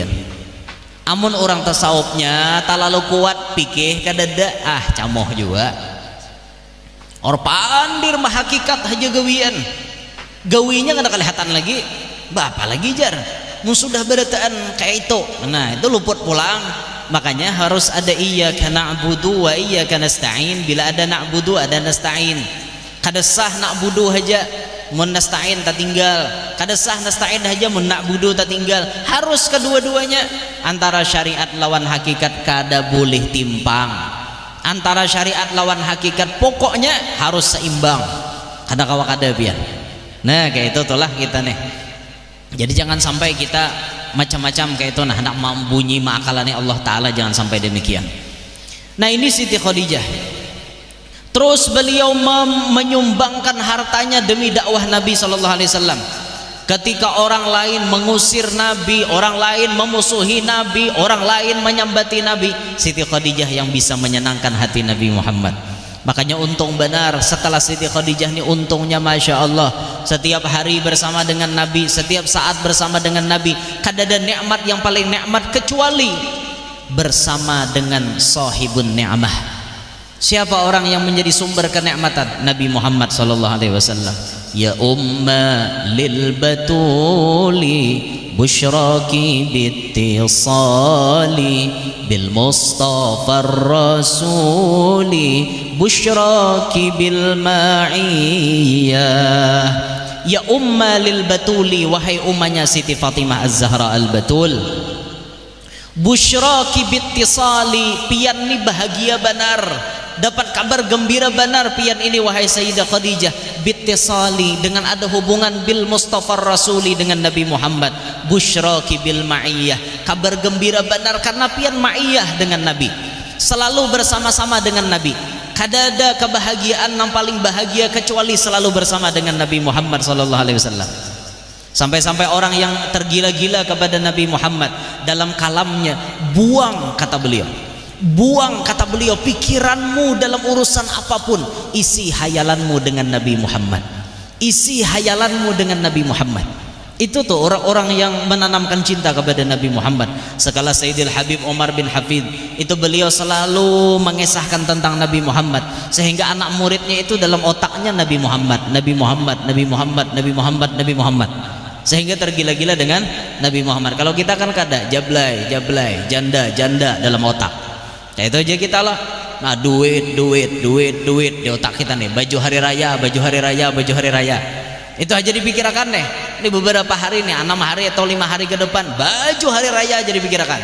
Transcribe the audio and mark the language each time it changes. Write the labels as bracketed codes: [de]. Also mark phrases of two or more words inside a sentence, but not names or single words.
[bjn] Amun orang tasawufnya talalu kuat pikir kada ada camoh juga. Or pandir mah hakikat aja gawian. Gawinya kada kelihatan lagi. Apa lagi jar? Mun sudah berataan kayak itu. Nah, itu luput pulang. Makanya harus ada [ar] إياك نعبد وإياك نستعين. [bjn] Bila ada na'budu ada nasta'in. Kada sah na'budu aja mun nasta'in tak tinggal, kada sah nasta'in aja mun na'budu tak tinggal. Harus kedua-duanya. Antara syariat lawan hakikat kada boleh timpang. Antara syariat lawan hakikat pokoknya harus seimbang. Kada kawa kada biar. Nah kayak itu itulah kita nih. Jadi jangan sampai kita macam-macam kayak itu, nah hendak membunyi [ar] ما أكلني الله تعالى, [bjn] jangan sampai demikian. Nah ini Siti Khadijah. Terus beliau menyumbangkan hartanya demi dakwah Nabi [ar] صلى الله عليه وسلم. [bjn] Ketika orang lain mengusir Nabi, orang lain memusuhi Nabi, orang lain menyambati Nabi, Siti Khadijah yang bisa menyenangkan hati Nabi Muhammad. Makanya untung benar setelah Siti Khadijah ini, untungnya [ar] ما شاء الله, [bjn] setiap hari bersama dengan Nabi, setiap saat bersama dengan Nabi. Kada ada nikmat yang paling nikmat kecuali bersama dengan [ar] صاحب النعمة. [bjn] Siapa orang yang menjadi sumber kenikmatan? [ar] Nabi Muhammad صلى الله عليه وسلم يا أم للبتول بشراك بالاتصال بالمصطفى الرسول بشراك بالمعية. يا أم للبتول, [bjn] wahai ummanya Siti Fatimah Az-Zahra Al-Batul, [ar] بشراك بالاتصال, [bjn] pian ni bahagia benar, dapat kabar gembira benar pian ini wahai Sayyidah Khadijah, bittisali, dengan ada hubungan [ar] بالمصطفى الرسول, [bjn] dengan Nabi Muhammad. [ar] بشراك بالمعية, [bjn] kabar gembira benar karena pian ma'iyah dengan Nabi, selalu bersama-sama dengan Nabi. Kada ada kebahagiaan yang paling bahagia kecuali selalu bersama dengan Nabi Muhammad [ar] صلى الله عليه وسلم. [bjn] Sampai-sampai orang yang tergila-gila kepada Nabi Muhammad, dalam kalamnya, buang kata beliau, buang kata beliau pikiranmu dalam urusan apapun, isi hayalanmu dengan Nabi Muhammad, isi hayalanmu dengan Nabi Muhammad. Itu tuh orang-orang yang menanamkan cinta kepada Nabi Muhammad. Sekala Sayyidil Habib Umar bin Hafid, itu beliau selalu mengisahkan tentang Nabi Muhammad, sehingga anak muridnya itu dalam otaknya Nabi Muhammad, Nabi Muhammad, Nabi Muhammad, Nabi Muhammad, Nabi Muhammad, sehingga tergila-gila dengan Nabi Muhammad. Kalau kita kan kada jablay, jablay, janda, janda dalam otak. Ya itu aja kita lah. Nah, duit di otak kita nih. Baju hari raya, baju hari raya, baju hari raya. Itu aja dipikirkan deh. Ini beberapa hari nih, 6 hari atau 5 hari ke depan, baju hari raya aja dipikirkan.